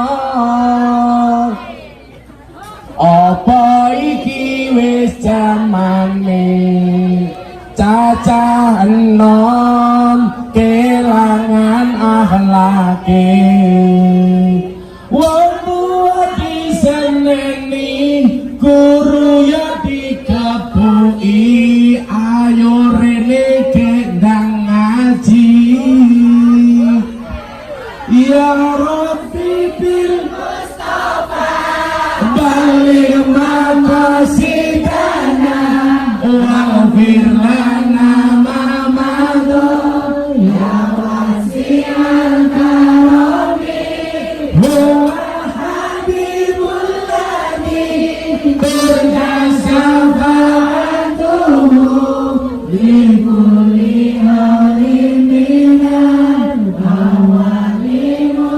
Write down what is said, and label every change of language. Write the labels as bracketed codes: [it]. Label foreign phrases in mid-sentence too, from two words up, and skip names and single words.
[jv] Apa iki wis jamane cacah enom kelangan akhlake wong tuwa diseneni guru ya dikepuki ayo rene kendang ngaji [ar] يا رب بلغ مقاصدنا واغفر لنا ما مضى يا واسع الكرم هو الحبيب الذي بركسفته لكل حليم من الأوال